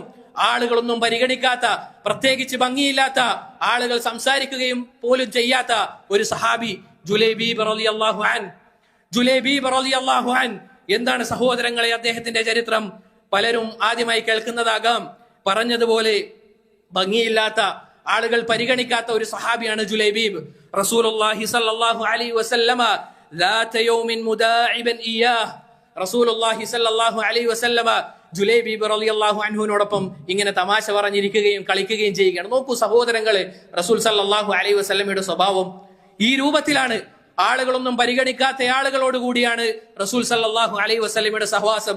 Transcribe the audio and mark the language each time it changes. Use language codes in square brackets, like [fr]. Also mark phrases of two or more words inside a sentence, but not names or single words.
[ml] ആളുകളൊന്നും പരിഗണിക്കാത്ത, പ്രത്യേകിച്ച് ഭംഗിയില്ലാത്ത, ആളുകൾ സംസാരിക്കുകയും പോലും ചെയ്യാത്ത ഒരു സഹാബി ജുലൈബീബ് [ar] رضي الله عن. [ml] ജുലൈബീബ് [ar] رضي الله عن [ml] എന്താണ് സഹോദരങ്ങളെ അദ്ദേഹത്തിന്റെ ചരിത്രം? പലരും ആദ്യമായി കേൾക്കുന്നതാകാം. പറഞ്ഞതുപോലെ ഭംഗിയില്ലാത്ത, ആളുകൾ പരിഗണിക്കാത്ത ഒരു സഹാബിയാണ് ജുലൈബീബ്. [ar] رسول الله صلى الله عليه وسلم ذات يوم مداعبا إياه, رسول الله صلى الله عليه وسلم [ml] ജുലൈബീബ് റളിയല്ലാഹു അൻഹുവിനോടൊപ്പം ഇങ്ങനെ തമാശ പറഞ്ഞിരിക്കുകയും കളിക്കുകയും ചെയ്യുകയാണ്. നോക്കൂ സഹോദരങ്ങളെ, റസൂൽ [ar] صلى الله عليه [ml] വസല്ലമയുടെ സ്വഭാവം ഈ രൂപത്തിലാണ്. ആളുകളൊന്നും പരിഗണിക്കാത്ത ആളുകളോട് കൂടിയാണ് റസൂൽ [ar] صلى الله عليه [ml] വസല്ലമയുടെ സഹവാസം.